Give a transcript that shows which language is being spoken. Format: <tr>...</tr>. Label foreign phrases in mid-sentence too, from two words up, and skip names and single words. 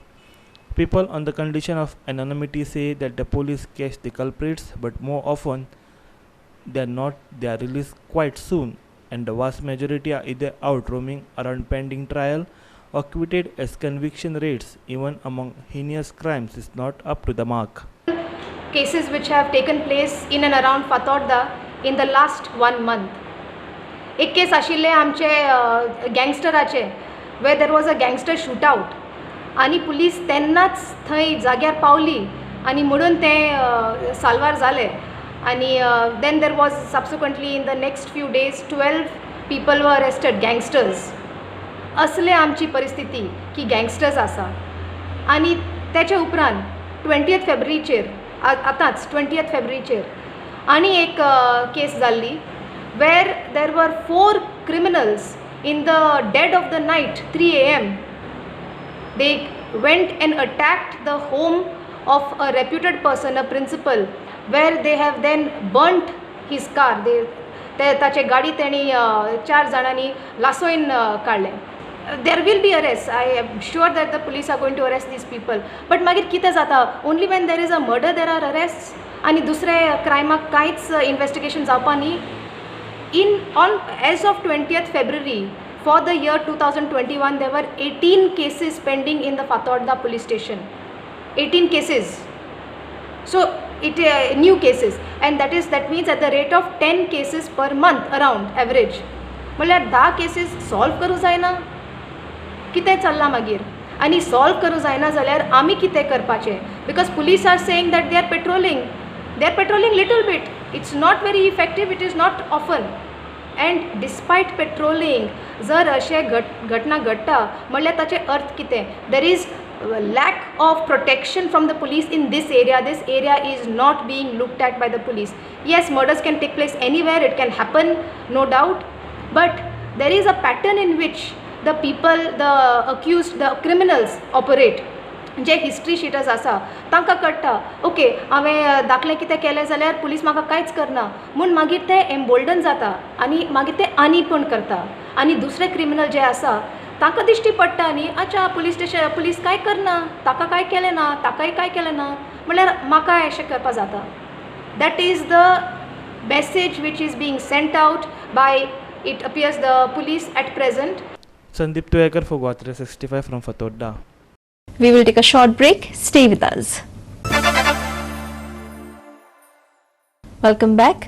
<en>People on the condition of anonymity say that the police catch the culprits, but more often they are released quite soon, and the vast majority are either out roaming around pending trial or acquitted, as conviction rates even among heinous crimes is not up to the mark. Cases which have taken place in and around Fatarda in the last 1 month.</en> <kok>एक केस आशिल्ले आमचे गँगस्टराचे,</kok> <en>where there was a gangster shootout</en> <kok>आणि पुलीस तेन्नाच थंय जाग्यार पावली आणि म्हणून ते साल्वार जाले आणि</kok> <en>then there was subsequently in the next few days 12 people were arrested, gangsters.</en> <kok>असले आमची परिस्थिती की गँगस्टर्स आसा. आणि त्याच्या उपरांत 20th फेब्रुवारीचेर आतांच 20th फेब्रुवारीचेर आनी एक केस जाल्ली</kok> <en>where there were 4 criminals in the dead of the night, 3 a.m. They went and attacked the home of a reputed person, a principal, where they have then burnt his car.</en> <kok>ताचे गाडी तेणी 4 जाणांनी लासोइन काडले.</kok> <en>There will be arrests. I am sure that the police are going to arrest these people.</en> <kok>But मागीर कितें जाता?</kok> <en>Only when there is a murder there are arrests.</en> <kok>आनी दुसरे क्रायमाक कांयच इन्वेस्टिगेशन जावपा न्ही.</kok> <en>As of 20th February for the year 2021, there were 18 cases pending in the Fatorda police station. 18 cases. So new cases, and that means at the rate of 10 cases per month around average.</en> <kok>म्हळ्यार 10 cases solve करूं जायना. कितें चल्लां मागीर? आनी solve करूं जायना जाल्यार आमी कितें करपाचें?</kok> <en>Because police are saying that they are patrolling. They are patrolling little bit. It's not very effective. It is not often. And despite patrolling,</en> <kok>जर अशे घटना घडटा म्हळ्यार ताचे अर्थ कितें?</kok> <en>There is lack of protection from the police in this area. This area is not being looked at by the police. Yes, murders can take place anywhere. It can happen, no doubt. But there is a pattern in which the people, the accused, the criminals operate.</en> <kok>जे</kok> <en>history sheeters</en> <kok>आसा तांकां कळटा ओके हांवें दाखलें कितें केलें जाल्यार पुलीस म्हाका कांयच करना म्हूण मागीर ते एम्बोल्डन जाता आनी मागीर ते आनी पण करता. आनी दुसरे क्रिमिनल जे आसा तांकां दिश्टी पडटा न्ही अच्छा पुलीस कांय करना, ताका कांय केलें ना, ताकाय कांय केलें ना म्हळ्यार म्हाका अशें करपा जाता.</kok> <en>that is the message which is being sent out by, it appears, the police at present. Sandeep Tuekar for Guwahati 65 from Fatorda. We will take a short break. Stay with us. Welcome back.</en>